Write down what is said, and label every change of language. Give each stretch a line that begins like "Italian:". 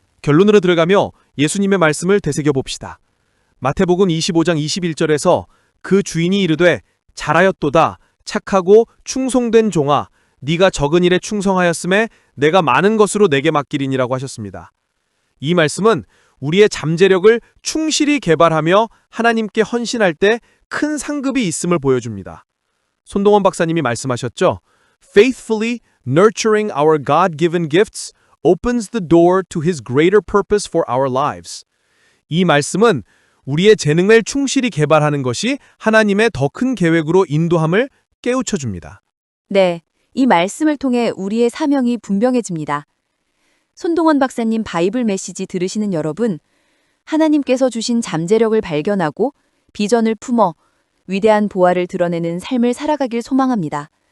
Korean: 결론으로 들어가며 예수님의 말씀을 되새겨 봅시다. 마태복음 25장 21절에서 그 주인이 이르되 잘하였도다 착하고 충성된 종아 네가 적은 일에 충성하였음에 내가 많은 것으로 내게 맡기리니라고 하셨습니다. 이 말씀은 우리의 잠재력을 충실히 개발하며 하나님께 헌신할 때 큰 상급이 있음을 보여줍니다. 손동원 박사님이 말씀하셨죠.
English: Faithfully nurturing our God-given gifts opens the door to His greater purpose for our lives.
Korean: 이 말씀은 우리의 재능을 충실히 개발하는 것이 하나님의 더 큰 계획으로 인도함을 깨우쳐 줍니다. 네, 이 말씀을 통해 우리의 사명이 분명해집니다. 손동원 박사님 바이블 메시지 들으시는 여러분, 하나님께서 주신 잠재력을 발견하고 비전을 품어 위대한 보화를 드러내는 삶을 살아가길 소망합니다.